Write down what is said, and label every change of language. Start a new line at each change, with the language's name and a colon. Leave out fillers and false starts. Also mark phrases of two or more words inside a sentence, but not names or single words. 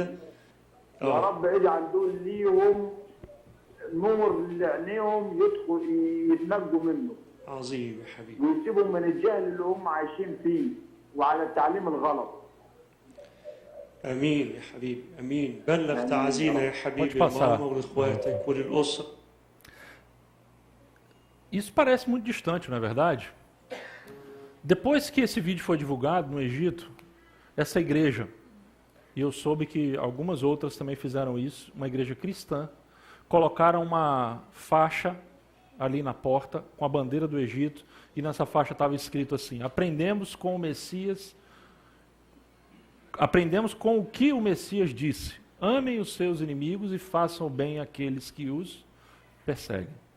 Arabic: يا رب اجعل دول ليهم نور لعينيهم يتنجوا منه. عظيم يا حبيبي. ويسيبهم من الجهل اللي هم عايشين فيه وعلى التعليم الغلط. امين يا حبيبي امين. بلغ تعزينا يا حبيبي لماما ولاخواتك وللاسره.
Portuguese: Isso parece muito distante, não é verdade? Depois que esse vídeo foi divulgado no Egito, essa igreja, e eu soube que algumas outras também fizeram isso, uma igreja cristã, colocaram uma faixa ali na porta com a bandeira do Egito, e nessa faixa estava escrito assim: aprendemos com o Messias, aprendemos com o que o Messias disse, amem os seus inimigos e façam o bem àqueles que os perseguem.